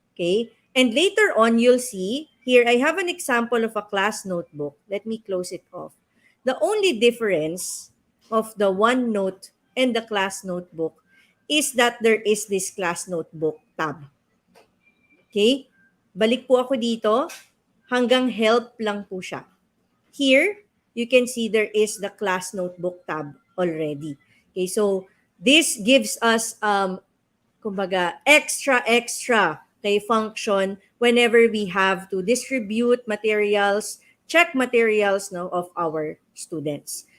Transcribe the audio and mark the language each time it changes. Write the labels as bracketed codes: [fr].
[en] Okay, and later on you'll see, here I have an example of a class notebook. Let me close it off. The only difference of the OneNote and the class notebook is that there is this class notebook tab. [tl] Okay, balik po ako dito. Hanggang help lang po siya. [en] Here, you can see there is the class notebook tab already. Okay, so this gives us, kumbaga, extra okay, function whenever we have to distribute materials, check materials no, of our students.